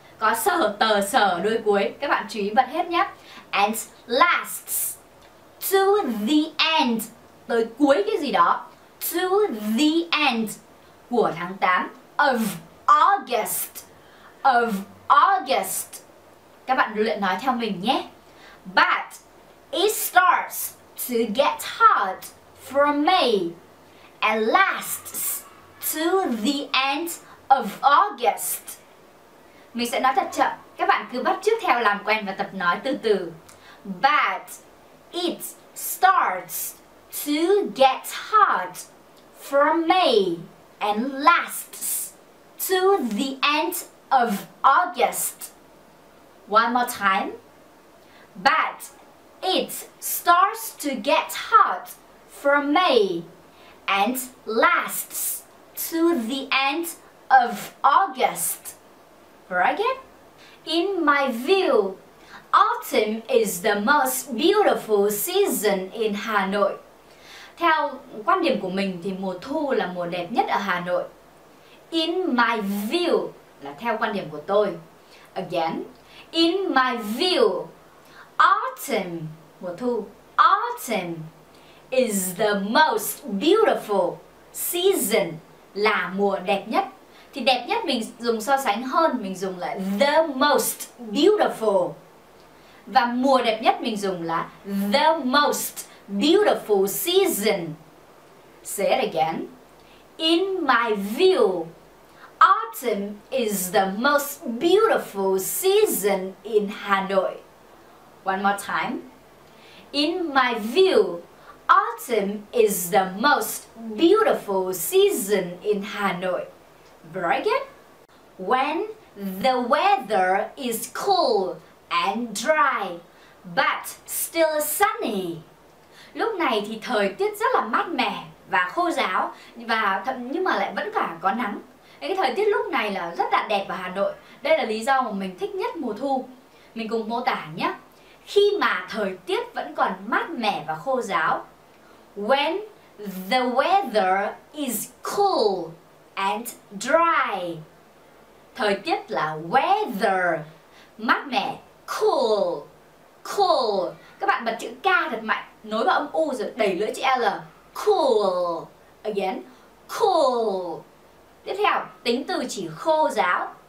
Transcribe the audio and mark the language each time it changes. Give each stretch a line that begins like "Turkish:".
Vietnamese: Có sở, tờ, sở đuôi cuối. Các bạn chú ý bật hết nhé.
English: And lasts. To the end.
Vietnamese: Tới cuối cái gì đó. To the end. Của tháng 8.
English: Of August. Of August.
Vietnamese: Các bạn luyện nói theo mình nhé.
English: But it starts to get hot from May and lasts to the end of August.
Vietnamese: Mình sẽ nói thật chậm. Các bạn cứ bắt chước theo làm quen và tập nói từ từ.
English: But it starts to get hot from May and lasts to the end of August. One more time. But it starts to get hot from May and lasts to the end of August. Very good. In my view, Autumn is the most beautiful season in Hà Nội.
Vietnamese: Theo quan điểm của mình thì mùa thu là mùa đẹp nhất ở Hà Nội.
English: In my view
Vietnamese: là theo quan điểm của tôi.
English: Again, in my view, autumn,
Vietnamese: mùa thu,
English: autumn is the most beautiful season
Vietnamese: là mùa đẹp nhất. Thì đẹp nhất mình dùng so sánh hơn, mình dùng là
English: the most beautiful.
Vietnamese: Và mùa đẹp nhất mình dùng là
English: the most beautiful season. Say it again. In my view, autumn is the most beautiful season in Hà Nội. One more time. In my view, autumn is the most beautiful season in Hà Nội. Very good. When the weather is cool and dry, but still sunny.
Vietnamese: Lúc này thì thời tiết rất là mát mẻ và khô ráo, nhưng mà lại vẫn cả có nắng. Cái thời tiết lúc này là rất là đẹp ở Hà Nội. Đây là lý do mà mình thích nhất mùa thu. Mình cùng mô tả nhé. Khi mà thời tiết vẫn còn mát mẻ và khô ráo.
English: When the weather is cool and dry.
Vietnamese: Thời tiết là weather, mát mẻ, cool, cool. Các bạn bật chữ K thật mạnh, nối vào âm U rồi đẩy lưỡi chữ L. Cool.
English: Again, cool.
Vietnamese: Tiếp theo, tính từ chỉ khô ráo.